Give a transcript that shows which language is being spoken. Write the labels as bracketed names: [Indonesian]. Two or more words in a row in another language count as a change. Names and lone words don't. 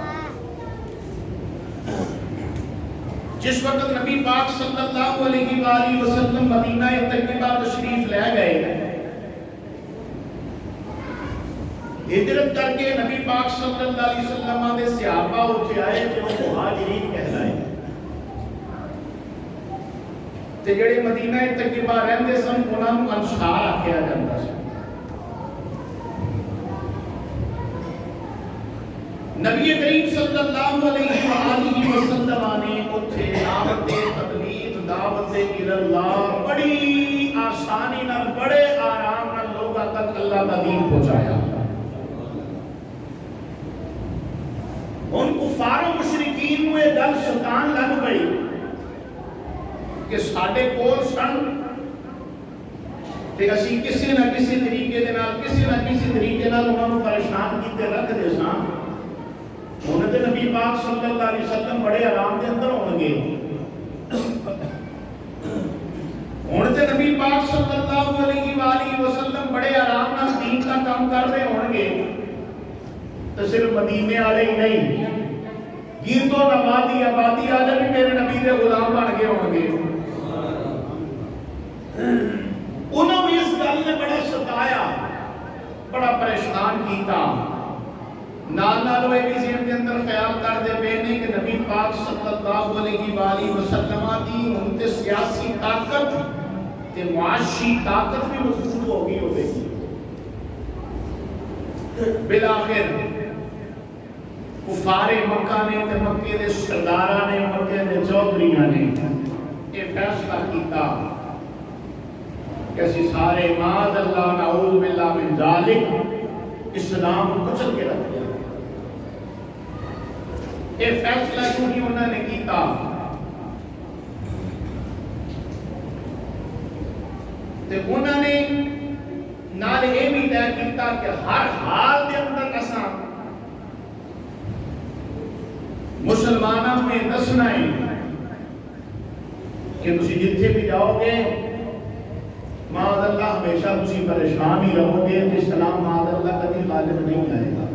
[Urdu] جس وقت نبی پاک صلی اللہ علیہ وآلہ وسلم مدینہ طیبہ تشریف لے گئے، ہجرت کر کے نبی پاک صلی اللہ علیہ وسلم دے صحابہ اٹھے آئے جو مہاجرین کہلائے، [Punjabi] تے جڑے مدینہ طیبہ رہندے سن انہاں نوں انصار آکھیا جاندا سی۔ نبی کریم صلی اللہ علیہ وآلہ وسلم نے اتھے دعوت تبلیغ، دعوت اللہ بڑی آسانی نال، بڑے آرام نال لوگاں تک اللہ کا دین پہنچایا۔ ان کفار و مشرکین کو یہ گل ستان لگ گئی کہ ساڈے کول سن تے اسی کسی نہ کسی طریقے دے نال، کسی نہ کسی طریقے نال انہاں نوں پریشان کیتے رکھ دے ساں۔ ہن تے نبی پاک صلی اللہ علیہ وسلم بڑے آرام دے اندر ہون گے، ہن تے نبی پاک صلی اللہ علیہ وآلہ وسلم بڑے آرام نال دین کا کام کر رہے ہون گے، تو صرف مدینے والے ہی نہیں، گرد و نواحی آبادی والے بھی میرے نبی دے غلام بن گئے ہون گے۔ انہوں نے اس گل نے بڑا ستایا، بڑا پریشان کیتا۔ نال نال وہ بھی ذہن کے اندر خیال کر دے پے نے کہ نبی پاک صلی اللہ علیہ وآلہ وسلم دی ان تے سیاسی طاقت تے معاشی طاقت بھی مضبوط ہو گئی ہوے گی۔ بالآخر کفار مکہ نے تے مکے دے سرداراں نے، مکے دے چودھریاں نے یہ فیصلہ کیتا کہ اسی سارے معاذ اللہ نعوذ باللہ من ذالک اسلام کو کچل کے رکھ دیا۔ یہ فیصلہ کیوں ہی انہوں نے کیتا؟ تے انہوں نے نال یہ بھی طے کیتا کہ ہر حال دے اندر اساں مسلمانوں میں دسنا ہے کہ تسی جتھے بھی جاؤ گے معاذ اللہ ہمیشہ تسی پریشان ہی رہو گے، اسلام معاذ اللہ کبھی غالب نہیں آئے گا۔